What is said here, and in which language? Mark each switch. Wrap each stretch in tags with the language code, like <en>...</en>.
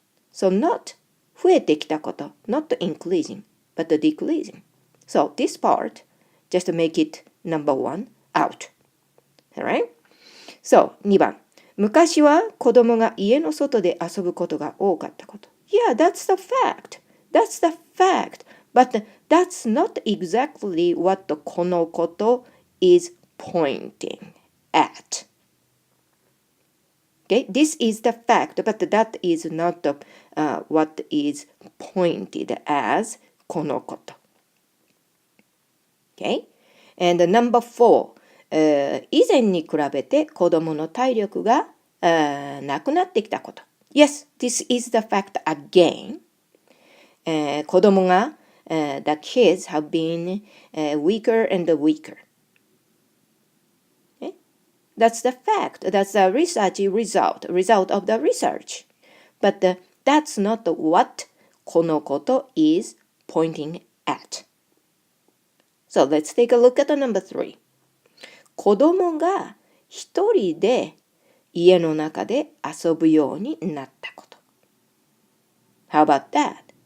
<en>So not</en> <ja>増えてきたこと,</ja> <en>not increasing, but decreasing. So this part, just to make it number 1 out. Alright? So 2番.</en> <ja>昔は子供が家の外で遊ぶことが多かったこと。</ja> <en>Yeah, that's the fact. That's the fact. But that's not exactly what このこと is pointing at. Okay, this is the fact, but that is not what is pointed as このこと。 Okay? And number 4,</en> <ja>以前に比べて子供の体力がなくなってきたこと。</ja> <en>Yes, this is the fact again.</en> <ja>子供が</ja> <en>the kids have been weaker and weaker. Okay? That's the fact. That's the research result of the research. But that's not what このこと is pointing at. So let's take a look at the number 3.</en> <ja>子供が一人で家の中で遊ぶようになったこと。</ja> <en>How about that?</en>